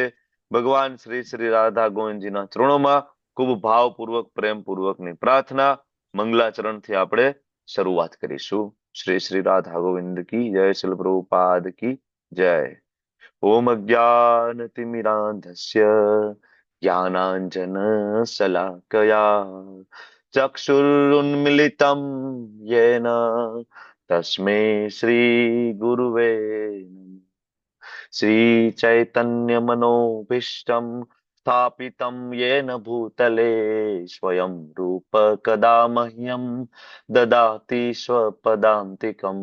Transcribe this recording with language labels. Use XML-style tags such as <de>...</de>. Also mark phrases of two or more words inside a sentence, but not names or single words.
<gu>ભગવાન શ્રી શ્રી રાધા ગોવિંદજીના ચરણોમાં ખૂબ ભાવપૂર્વક પ્રેમપૂર્વકની પ્રાર્થના મંગલાચરણથી આપણે શરૂઆત કરીશું.</gu> <hi>श्री श्री राधा गोविंद की जय, श्रील प्रभुपाद की जय.</hi> <sa>ઓમ અજ્ઞાનતિમિરાંધસ્ય જ્ઞાનાંજન શલાકયા ચક્ષુરુન્મિલિतं येन तस्मै श्री गुरुवे नमः. श्री चैतन्य मनोभीष्टं स्थापितं येन भूतले स्वयं रूप कदा मह्यं ददाति स्वपदान्तिकं.</sa>